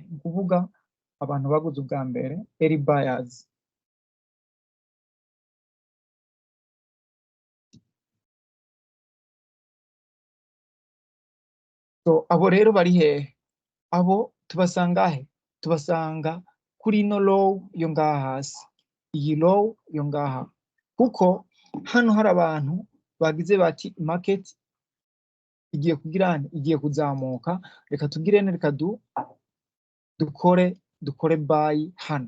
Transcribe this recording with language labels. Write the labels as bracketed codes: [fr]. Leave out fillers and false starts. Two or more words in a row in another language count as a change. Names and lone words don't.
[rw] Nukuvuga abantu baguze ubwa mbere, [en] early buyers. [rw] So abo rero bari hehe? Abo tubasanga he? Tubasanga kuri no low yo ngaha hasi, iyi low yo ngaha, kuko hano hari abantu bagize bati market igiye kugirane, igiye kuzamuka, reka tugirene, reka dukore buy hano.